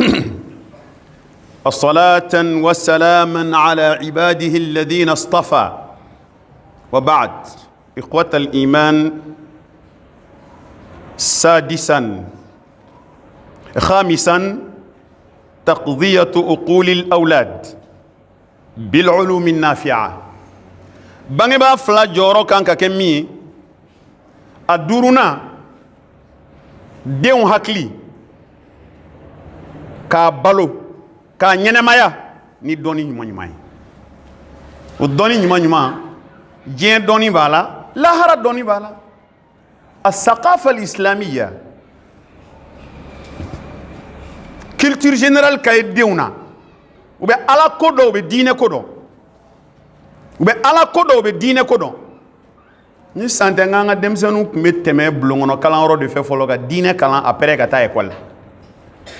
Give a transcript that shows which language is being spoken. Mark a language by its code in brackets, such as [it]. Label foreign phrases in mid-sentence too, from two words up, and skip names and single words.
[ar] الصلاة والسلاما على عباده الذين اصطفى وبعد إخوة الإيمان سادسا خامسا تقضية عقول الأولاد بالعلوم النافعة [bm] bangeba fla joro kan ka ke mi aduruna denw hakili k'a balo k'a ɲɛnɛmaya ni dɔnni ɲuman ɲuman ye o dɔnni ɲuman ɲuman diɲɛ dɔnni b'a la lahara dɔnni b'a la [ar] الثقافة الإسلامية [fr] culture générale [bm] ka ye denw na u bɛ ala ko dɔn u bɛ diinɛ ko dɔn u bɛ ala ko dɔn u bɛ diinɛ ko dɔn ni san tɛ n ka denmisɛnninw tun bɛ tɛmɛ bulon kɔnɔ kalanyɔrɔ de fɛ fɔlɔ ka diinɛ kalan après ka taa école la